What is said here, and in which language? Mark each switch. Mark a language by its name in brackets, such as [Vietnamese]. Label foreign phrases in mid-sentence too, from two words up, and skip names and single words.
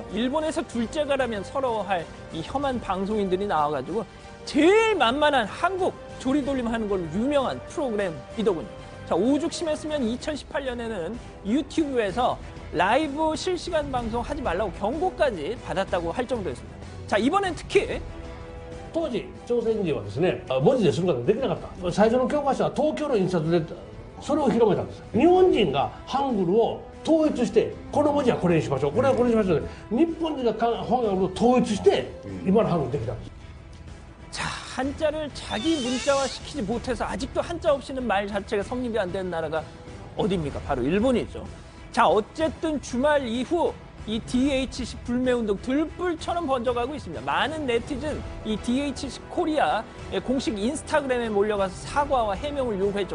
[Korean] 일본에서 둘째가라면 서러워할 이 혐한 방송인들이 나와가지고 제일 만만한 한국 조리돌림 하는 걸로 유명한 프로그램이더군요. 자, 오죽 심했으면 2018년에는 유튜브에서 라이브 실시간 방송 하지 말라고 경고까지 받았다고 할 정도였습니다. 자, 이번엔 특히 [Japanese] 当時朝鮮人はですね文字ですることができなかった最初の教科書は東京の印刷でそれを広めたんです日本人がハングルを統一してこの文字はこれにしましょうこれはこれにしましょう日本人がハングルを統一して今のハングルできたんです [Korean] 자, 한자를 자기 문자화 시키지 못해서 아직도 한자 없이는 말 자체가 성립이 안 되는 나라가 어디입니까? 바로 일본이죠. 자, 어쨌든 주말 이후 이 DHC 불매운동 들불처럼 번져가고 있습니다. 많은 네티즌 이 DHC 코리아 공식 인스타그램에 몰려가서 사과와 해명을 요구했죠.